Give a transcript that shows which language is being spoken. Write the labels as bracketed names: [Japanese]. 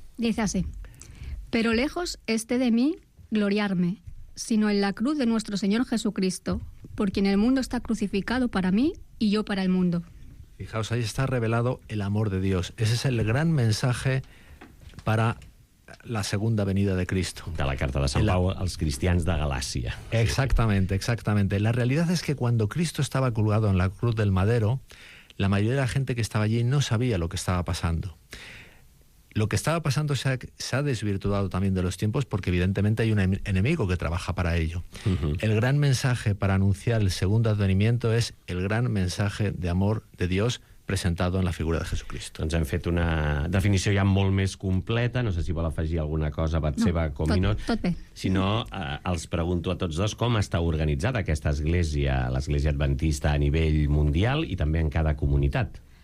[Spanish] Dice así: pero lejos esté de mí gloriarme, sino en la cruz de nuestro Señor Jesucristo, por quien el mundo está crucificado para mí y yo para el mundo. Fijaos, ahí está revelado el amor de Dios. Ese es el gran mensaje para la segunda venida de Cristo. [Catalan] De la carta de Sant Pau als cristians de Galàcia. [Spanish] Exactamente, exactamente. La realidad es que cuando Cristo estaba colgado en la cruz del madero, la mayoría de la gente que estaba allí no sabía lo que estaba pasando. Lo que estaba pasando se ha desvirtuado también de los tiempos, porque evidentemente hay un enemigo que trabaja para ello. El gran mensaje para anunciar el segundo advenimiento es el gran mensaje de amor de Dios presentado en la figura de Jesucristo. [Catalan] Doncs hem fet una definició ja molt més completa. No sé si vol afegir alguna cosa, Batseba, Cominós. Tot bé. Si no, els pregunto a tots dos com està organitzada aquesta església, l'església adventista a nivell mundial i també en cada comunitat.